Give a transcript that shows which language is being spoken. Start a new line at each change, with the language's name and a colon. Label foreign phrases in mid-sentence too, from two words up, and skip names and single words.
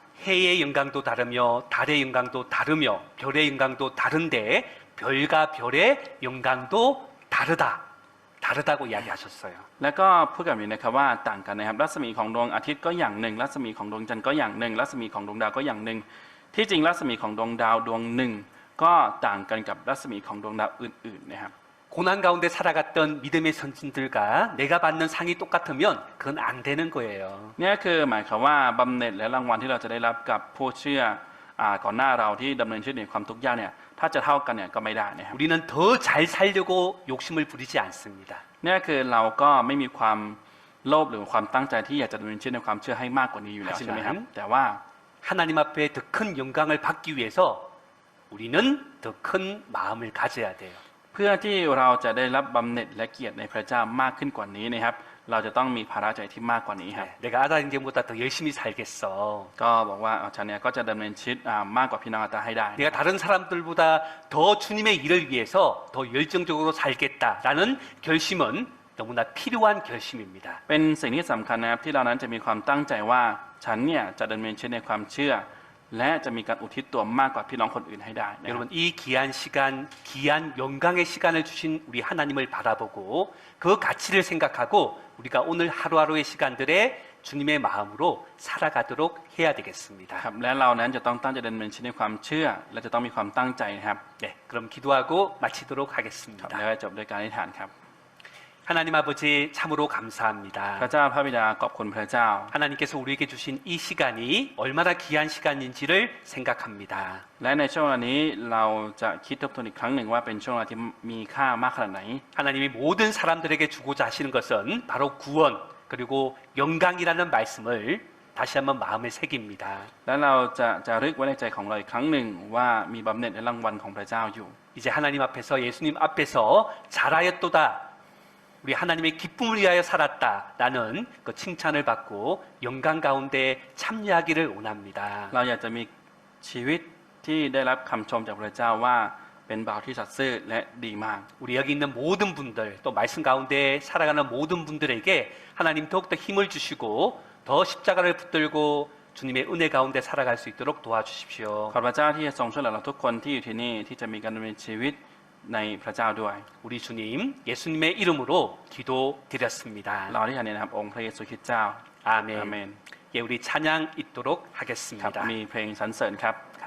Korean: 해의 영광도 다르며 달의 영광도 다르며 별의 영광도 다른데 별과 별의 영광도 다르다고 이야기하셨어요.
Thai: แล้วก็พูดกับนี้นะครับว่าต่างกันนะครับรัศมีของดวงอาทิตย์ก็อย่างหนึ่งรัศมีของดวงจันทร์ก็อย่างหนึ่งรัศมีของดวงดาวก็อย่างหนึ่งที่จริงรัศมีของดวงดาวดวงหนึ่งก็ต่างกันกับรัศมีของดวงดาวอื่นๆนะครับ
Korean: 고난 가운데 살아갔던 믿음의 선진들과 내가 받는 상이 똑같으면 그건 안 되는 거예요.
Thai: เนี่ยคือหมายความว่าบำเหน็จและรางวัลที่เราจะได้รับกับผู้เชื่อก่อนหน้าเราที่ดำเนินชีวิตในความทุกข์ยากเนี่ยถ้าจะท่ากันเนี่ยก็ไม่ได้นะครับ
Korean: 우리는 더 잘 살려고 욕심을 부리지 않습니다.
Thai: เนี่ยคือเราก็ไม่มีความโลภหรือความตั้งใจที่อยากจะดำเนินชีวิตในความเชื่อให้มากกว่านี้อยู่แล้วใช่ไหมครับแต่ว่า
Korean: 하나님 앞에 더 큰 영광을 받기 위해서 우리는 더 큰 마음을 가져야 돼요.
Thai: เพื่อที่เราจะได้รับบำเหน็จและเกียรติในพระเจ้ามากขึ้นกว่านี้นะครับ เราจะต้องมีภาระใจที่มากกว่านี้ครับ
Korean: 내가 아다 인생보다 더 열심히 살겠어.
Thai: ก็บอกว่าฉันเนี่ยก็จะดำเนินชีวิตมากกว่าพี่น้องอาตาให้ได้
Korean: 내가 다른 사람들보다 더 주님의 일을 위해서 더 열정적으로 살겠다라는 결심은 너무나 필요한 결심입니다.
Thai: เป็นสิ่งที่สำคัญนะครับที่เรานั้นจะมีความตั้งใจว่าฉันเนี่ยจะดำเนินชีวิตในความเชื่อ และจะมีการอุทิศตัวมากกว่าพี่น้องคนอื่นให้ได้นะครับ
Korean: 여러분 이 귀한 시간, 귀한 영광의 시간을 주신 우리 하나님을 바라보고 그 가치를 생각하고 우리가 오늘 하루하루의 시간들에 주님의 마음으로 살아가도록 해야 되겠습니다.
Thai: ครับและเรานั้นจะต้องตั้งใจดำเนินชีวิตในความเชื่อ และจะต้องมีความตั้งใจนะครับ
Korean: 네, 그럼 기도하고 마치도록
Thai: ครับ
Korean: 하겠습니다.
Thai: แล้วจบด้วยการอธิษฐานครับ
Korean: 하나님 아버지 참으로 감사합니다.
Thai: พระเจ้าพระบิดาขอบคุณพระเจ้า
Korean: 하나님께서 우리에게 주신 이 시간이 얼마나 귀한 시간인지를 생각합니다.
Thai: และในช่วงเวลานี้เราจะคิดทบทวนอีกครั้งหนึ่งว่าเป็นช่วงเวลาที่มีค่ามากขนาดไหน
Korean: 하나님이 모든 사람들에게 주고자 하시는 것은 바로 구원 그리고 영광이라는 말씀을 다시 한번 마음에 새깁니다.
Thai: และเราจะรึกไว้ในใจของเราอีกครั้งหนึ่งว่ามีบำเหน็จและรางวัลของพระเจ้าอยู่
Korean: 이제 하나님 앞에서 예수님 앞에서 잘하였도다 우리 하나님의 기쁨을 위하여 살았다라는 그 칭찬을 받고 영광 가운데 참여하기를 원합니다.
Thai: เราอยากจะมีชีวิตที่ได้รับคำชมจากพระเจ้าว่าเป็นบ่าวที่สัตย์ซื่อและดีมาก
Korean: 우리 여기 있는 모든 분들 또 말씀 가운데 살아가는 모든 분들에게 하나님 더욱더 힘을 주시고 더 십자가를 붙들고 주님의 은혜 가운데 살아갈 수 있도록 도와주십시오.
Thai: ขอพระเจ้าที่จะทรงช่วยเหลือเราทุกคนที่อยู่ที่นี่ที่จะมีการดำเนินชีวิตในพระเจ้าด้วย
Korean: 우리 주님 예수님의 이름으로 기도드렸습니다.
Thai: เราที่ฐานในนามองค์พระเยซูคริสต์เจ้า
Korean: 아멘.
Thai: อาเมน
Korean: 예, 우리 찬양 있도록
Thai: ครับ
Korean: 하겠습니다.
Thai: มีเพลงสรรเสริญครับ